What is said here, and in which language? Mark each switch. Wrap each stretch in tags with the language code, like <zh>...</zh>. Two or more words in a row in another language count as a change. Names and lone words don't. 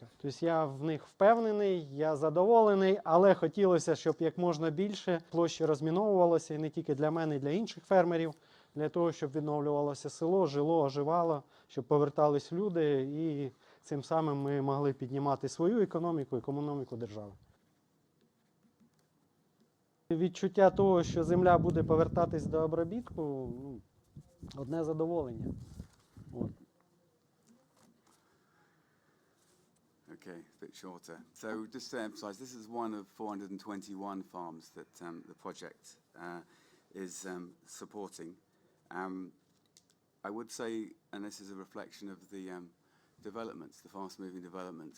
<uk>Тобто я в них впевнений, я задоволений, але хотілося, щоб як можна більше площі розміновувалося, і не тільки для мене, і для інших фермерів, для того, щоб відновлювалося село, жило, оживало, щоб повертались люди і цим самим ми могли піднімати свою економіку і економіку держави. Відчуття того, що земля буде повертатись до обробітку, одне задоволення. От.</uk> <en>Okay, a bit shorter. So just to emphasize, this is one of 421 farms that the project is supporting. I would say, and this is a reflection of the developments, the fast-moving developments.</en>